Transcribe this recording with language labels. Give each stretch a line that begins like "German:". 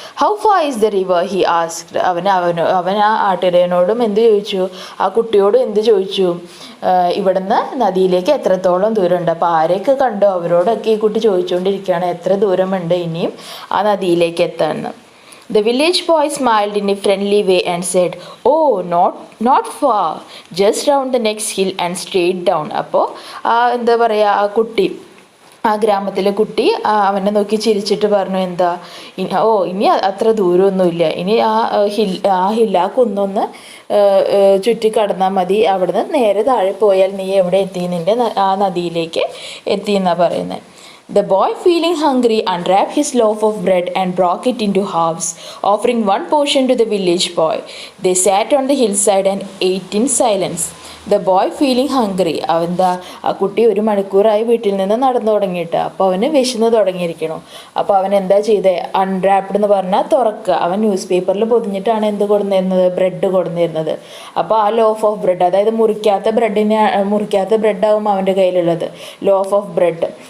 English: How far is the river he asked.
Malayalam: അവൻ ആ ആട്ടിടയനോടും എന്ത് ചോദിച്ചു? ആ കുട്ടിയോടും എന്ത് ചോദിച്ചു? ഇവിടുന്ന് നദിയിലേക്ക് എത്രത്തോളം ദൂരമുണ്ട്? അപ്പോൾ ആരെയൊക്കെ കണ്ടോ അവരോടൊക്കെ ഈ കുട്ടി ചോദിച്ചുകൊണ്ടിരിക്കുകയാണ് എത്ര ദൂരമുണ്ട് ഇനിയും ആ നദിയിലേക്ക് എത്താമെന്ന്.
English: The village boy smiled in a friendly way and said, "Oh, not far, just round the next hill and straight down."
Malayalam: അപ്പോൾ എന്താ പറയുക, ആ ഗ്രാമത്തിലെ കുട്ടി അവനെ നോക്കി ചിരിച്ചിട്ട് പറഞ്ഞു, ഇനി അത്ര ദൂരമൊന്നുമില്ല, ഇനി ആ കുന്നൊന്ന് ചുറ്റി കടന്നാൽ മതി, അവിടുന്ന് നേരെ താഴെ പോയാൽ നീ എവിടെ എത്തി? നിൻ്റെ ആ നദിയിലേക്ക് എത്തി എന്നാണ് പറയുന്നത്.
English: The boy, feeling hungry, unwrapped his loaf of bread and broke it into halves, offering one portion to the village boy. They sat on the hillside and ate in silence. The boy, feeling hungry.
Malayalam: ആ കുട്ടി 1 മണിക്കൂറായി വീട്ടിൽ നിന്ന് നടന്നു തുടങ്ങിയിട്ട്. അപ്പോൾ അവന് വിശന്ന് തുടങ്ങിയിരിക്കണു. അപ്പോൾ അവൻ എന്താ ചെയ്തത്? അൺറാപ്ഡ് എന്ന് പറഞ്ഞാൽ തുറക്കുക. അവൻ ന്യൂസ് പേപ്പറിൽ പൊതിഞ്ഞിട്ടാണ് എന്ത് കൊടുന്നിരുന്നത്? ബ്രെഡ് കൊടുന്നിരുന്നത്. അപ്പോൾ ആ ലോഫ് ഓഫ് ബ്രെഡ്, അതായത് മുറിക്കാത്ത ബ്രെഡാവും അവൻ്റെ കയ്യിലുള്ളത്, ലോഫ് ഓഫ് ബ്രെഡ്.